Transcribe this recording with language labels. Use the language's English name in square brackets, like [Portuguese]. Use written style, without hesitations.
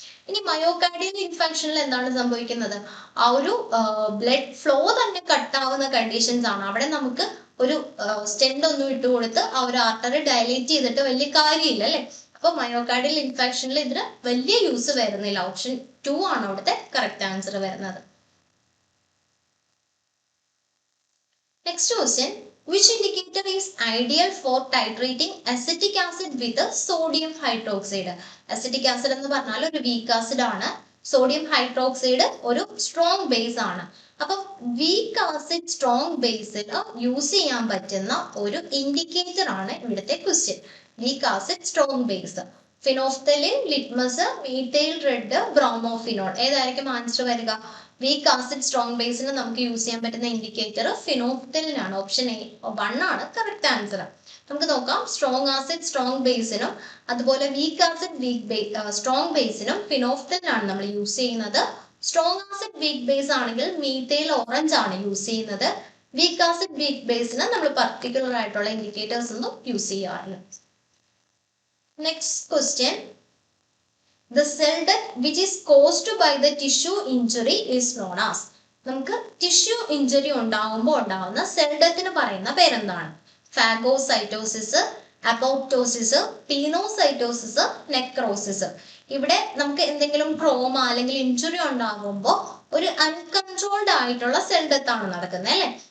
[Malayalam] ഇനി മയോകാർഡിയൽ ഇൻഫെക്ഷനിൽ എന്താണ് സംഭവിക്കുന്നത്? ആ ഒരു ബ്ലഡ് ഫ്ലോ തന്നെ കട്ടാവുന്ന കണ്ടീഷൻസ് ആണ്. അവിടെ നമുക്ക് ഒരു സ്റ്റെൻഡ് ഒന്നും ഇട്ട് കൊടുത്ത് ആ ഒരു ആർട്ടറി ഡയലേറ്റ് ചെയ്തിട്ട് വലിയ കാര്യമില്ല അല്ലെ. അപ്പൊ മയോകാർഡിയൽ ഇൻഫെക്ഷനിൽ ഇതിന് വലിയ യൂസ് വരുന്നില്ല. ഓപ്ഷൻ 2 ആണ് അവിടുത്തെ കറക്റ്റ് ആൻസർ വരുന്നത്. [English] Next question, which indicator is ideal for titrating acetic acid with sodium hydroxide? [Malayalam] Acetic acid എന്ന് പറഞ്ഞാൽ ഒരു weak acid ആണ്. സോഡിയം ഹൈഡ്രോക്സൈഡ് ഒരു സ്ട്രോങ് ബേസ് ആണ്. അപ്പം വീക്ക് ആസിഡ് സ്ട്രോങ് ബേസിൽ യൂസ് ചെയ്യാൻ പറ്റുന്ന ഒരു ഇൻഡിക്കേറ്റർ ആണ് ഇവിടുത്തെ question. Weak acid strong base, phenolphthalein, litmus, methyl red, ബ്രോമോഫിനോൾ. ഏതായിരിക്കും ആൻസർ വരിക? വീക്ക് ആസിഡ് സ്ട്രോങ് ബേസിന് നമുക്ക് യൂസ് ചെയ്യാൻ പറ്റുന്ന ഇൻഡിക്കേറ്റർ ഫിനോഫ്തലിൻ ആണ്. ഓപ്ഷൻ 1 ആണ് കറക്റ്റ് ആൻസർ. നമുക്ക് നോക്കാം, സ്ട്രോങ് ആസിഡ് സ്ട്രോങ് ബേസിനും അതുപോലെ വീക്ക് ആസിഡ് സ്ട്രോങ് ബേസിനും ഫിനോഫ്തലിൻ ആണ് നമ്മൾ യൂസ് ചെയ്യുന്നത്. സ്ട്രോങ് ആസിഡ് വീക്ക് ബേസ് ആണെങ്കിൽ മീഥൈൽ ഓറഞ്ച് ആണ് യൂസ് ചെയ്യുന്നത്. വീക്ക് ആസിഡ് വീക്ക് ബേസിന് നമ്മൾ പർട്ടിക്കുലർ ആയിട്ടുള്ള ഇൻഡിക്കേറ്റേഴ്സ് ഒന്നും യൂസ് ചെയ്യാറില്ല. [English] Next question, the cell death which is caused by the tissue injury is known as. [Malayalam] നമുക്ക് ടിഷ്യൂ ഇഞ്ചുറി ഉണ്ടാകുമ്പോൾ ഉണ്ടാകുന്ന സെൽ ഡെത്തിന് പറയുന്ന പേരെന്താണ്? Phagocytosis, apoptosis, പീനോസൈറ്റോസിസ്, necrosis. ഇവിടെ നമുക്ക് എന്തെങ്കിലും ട്രോമ അല്ലെങ്കിൽ ഇഞ്ചുറി ഉണ്ടാകുമ്പോൾ ഒരു അൺകൺട്രോൾഡ് ആയിട്ടുള്ള സെൽ ഡെത്ത് ആണ് നടക്കുന്നത് അല്ലെ.